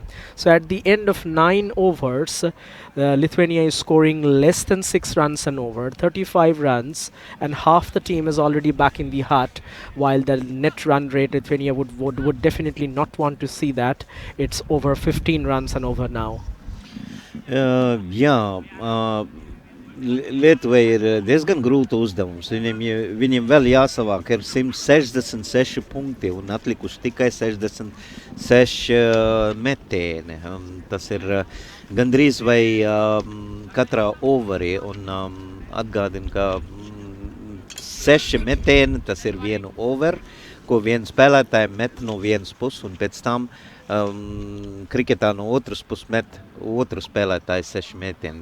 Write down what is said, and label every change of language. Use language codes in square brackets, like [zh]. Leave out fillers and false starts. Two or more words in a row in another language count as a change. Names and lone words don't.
[en] So at the end of 9 overs, Lithuania is scoring less than 6 runs an over, 35 runs, and half the team is already back in the hut, while the net run rate, Lithuania would definitely not want to see that. It's over 15 runs an over now. [lv] Jā, Lietuva ir diezgan grūta uzdevums. Viņiem vēl jāsavāk ir 166 punkti un atlikuši tikai 66 metieni. Tas ir gandrīz vai katrā overī, un atgādinu, ka 6 metieni, tas ir vienu over, ko viens spēlētājs met no vienas puses, un pēc tam kriketā no otras puses met otru spēlētāju 6 metieni.